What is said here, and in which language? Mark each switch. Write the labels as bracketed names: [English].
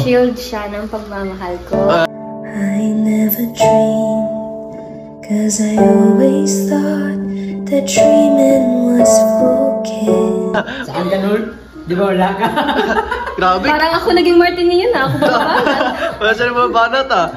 [Filipino] shield siya ng pagmamahal ko. [English] I never dreamed, 'cause I always thought that dreaming was for kids. [Filipino] Saan ka nun? Di ba wala ka? Grabe. Parang ako naging Martin ngayon na ako ba? Wala siya naman banat, ha?